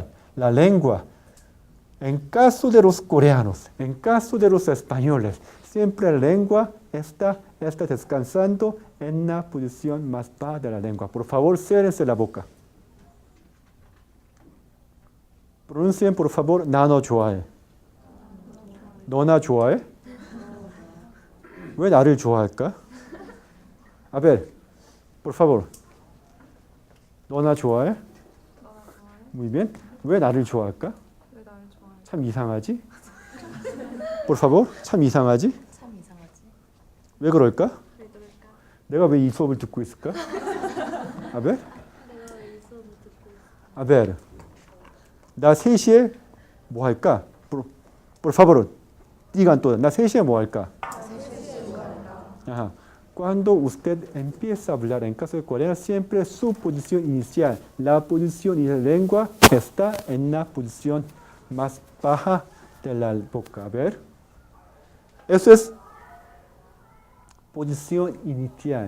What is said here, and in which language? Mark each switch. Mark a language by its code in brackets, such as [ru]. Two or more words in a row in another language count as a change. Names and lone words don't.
[es] La lengua, en caso de los coreanos, en caso de los españoles, siempre la lengua está descansando en la posición más baja de la lengua. Por favor, ciérrense la boca. Pronuncien, por favor, [ko] 나너 좋아해. 너나 좋아해? 왜 나를 좋아할까? [es] A ver, por favor. [ko] 너나 좋아해? [es] Muy bien. [ko] 왜 나를 좋아할까? 왜 나를 좋아해? 참 이상하지? [es] Por favor, [ko] 참 이상하지? 참 이상하지? 왜 그럴까? 왜 그럴까? 내가 왜 이 수업을 듣고 있을까? [es] A ver, [ko] 내가 왜 이 수업을 듣고 있어? [es] a ver. [ko] 나 3시에 뭐 할까? [es] Por favor, digan todos. [ko] 나 3시에 뭐 할까? [es] Ajá. Cuando usted empieza a hablar en caso de coreano, siempre su posición inicial, la posición y la lengua está en la posición más baja de la boca. A ver. Eso es posición inicial.